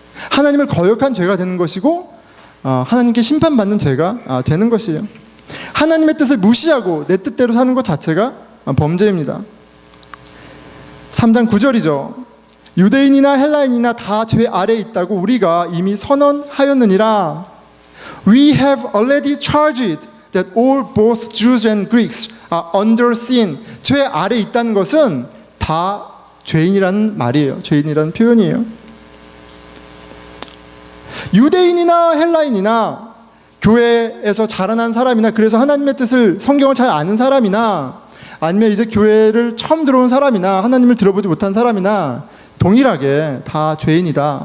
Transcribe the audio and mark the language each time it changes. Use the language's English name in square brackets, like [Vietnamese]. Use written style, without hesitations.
[Korean] 하나님을 거역한 죄가 되는 것이고 하나님께 심판받는 죄가 되는 것이에요. 하나님의 뜻을 무시하고 내 뜻대로 사는 것 자체가 범죄입니다. 3장 9절이죠. 유대인이나 헬라인이나 다 죄 아래에 있다고 우리가 이미 선언하였느니라. [English] We have already charged that all both Jews and Greeks are under sin. [Korean] 죄 아래에 있다는 것은 다 죄인이라는 말이에요. 죄인이라는 표현이에요. 유대인이나 헬라인이나 교회에서 자라난 사람이나 그래서 하나님의 뜻을 성경을 잘 아는 사람이나 아니면 이제 교회를 처음 들어온 사람이나 하나님을 들어보지 못한 사람이나 동일하게 다 죄인이다.